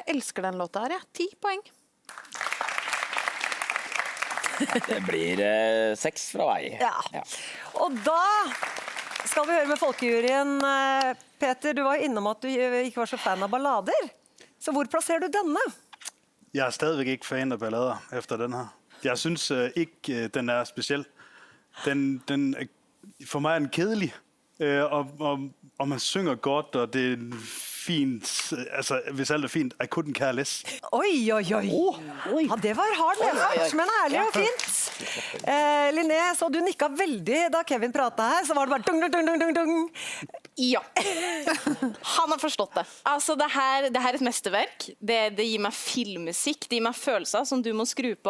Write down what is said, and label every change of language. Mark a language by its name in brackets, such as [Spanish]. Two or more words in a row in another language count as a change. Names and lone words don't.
[Norwegian] Jeg elsker den låta her, 10 poeng. Det blir 6 fra meg. Ja. Og da skal vi høre med folkejuryen. Peter, du var innom at du ikke var så fan av ballader. Så hvor plasserer du denne? [Danish] Jeg er stadigvæk ikke fan af ballader efter den her. Jeg synes ikke, den er speciel. For mig er den kedelig, og man synger godt, og det er fint, altså hvis alt er fint, [English] I couldn't care less. [Norwegian] Oi. Ja, det var hard medfart, men ærlig og fint. Linné, så du nikket veldig da Kevin pratet her, så var det bare dung. Ja. Han har forstått det. Altså, det her er et mesterverk. Det gir meg filmmusikk, det gir meg følelser som du må skru på.